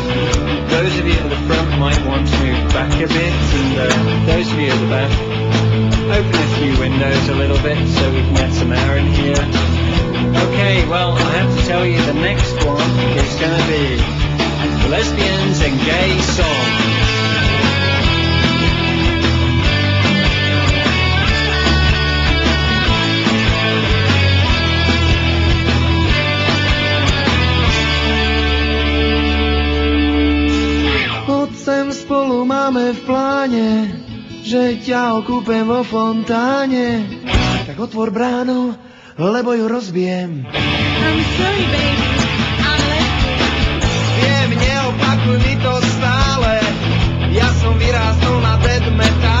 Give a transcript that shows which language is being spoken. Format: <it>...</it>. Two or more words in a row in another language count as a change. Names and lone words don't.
<en>Those of you at the front might want to move back a bit, and those of you at the back, open a few windows a little bit so we can get some air in here. Okay, well, I have to tell you the next one is going to be Lesbians and Gay Song.</en> <sk>Poď sem, spolu máme v pláne, že ťa okúpem vo fontáne. Tak otvor bránu, lebo ju rozbijem.</sk> <en>I'm sorry, baby. I'm lesbian.</en> <sk>Viem, neopakuj mi to stále. Ja som vyrástol na</sk> <en>dead metal.</en>